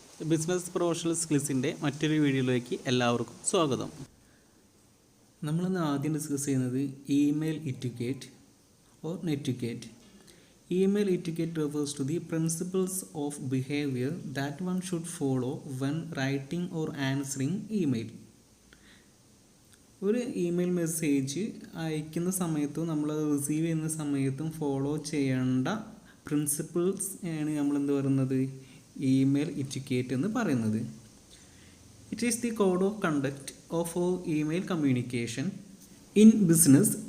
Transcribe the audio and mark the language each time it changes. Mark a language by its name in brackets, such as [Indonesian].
[Malayalam] Business professional സ്കിൽസിൻ്റെ മറ്റൊരു വീഡിയോയിലേക്ക് എല്ലാവർക്കും സ്വാഗതം. നമ്മളിന്ന് ആദ്യം ഡിസ്കസ് ചെയ്യുന്നത് email ഇറ്റിക്വേറ്റ് or നെറ്റിക്വേറ്റ്. [English] Email etiquette refers to the principles of behavior that one should follow when writing or answering email. [Malayalam] ഒരു ഇമെയിൽ മെസ്സേജ് അയക്കുന്ന സമയത്തും നമ്മൾ റിസീവ് ചെയ്യുന്ന സമയത്തും ഫോളോ ചെയ്യേണ്ട പ്രിൻസിപ്പിൾസ് ആണ് നമ്മളെന്ത് പറയുന്നത് ഇമെയിൽ ഇറ്റിക്വേറ്റ് എന്ന് പറയുന്നത്. [English] It is the code of conduct of or email communication in business.